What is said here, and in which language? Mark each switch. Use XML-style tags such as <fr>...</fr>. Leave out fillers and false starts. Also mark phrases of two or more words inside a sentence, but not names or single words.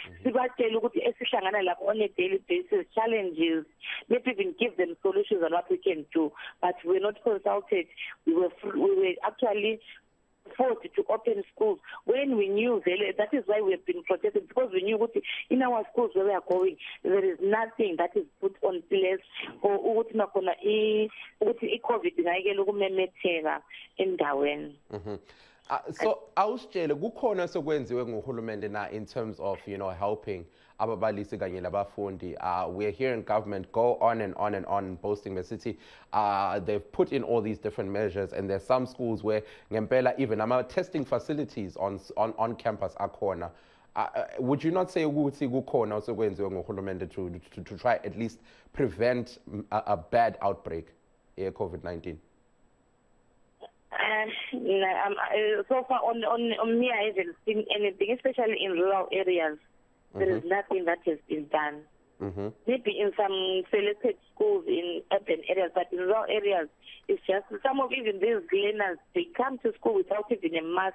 <en>On a daily basis, challenges, maybe even give them solutions on what we can do, but we're not consulted. We were actually forced to open schools when we knew that is why we have been protected, because we knew in our schools where we are going, there is nothing that is put on place for COVID endaweni.</en> <nd>So awusitshele kukhona sokwenziwe nguhulumende na</nd> <en>in terms of helping</en> <nd>ababalisi kanye labafundi.</nd> <en>We're hearing government go on and on and on boasting the city. They've put in all these different measures, and there's some schools where ngempela even testing facilities on campus akhona. Would you not say</en> <nd>ukuthi kukhona osokwenziwe nguhulumende</nd> <en>to try at least prevent a bad outbreak of COVID-19? So far on me, I haven't seen anything, especially in rural areas. There is nothing that has been done. Maybe in some selected schools in urban areas, but in rural areas, it's just some of even these learners, they come to school without even a mask.</en>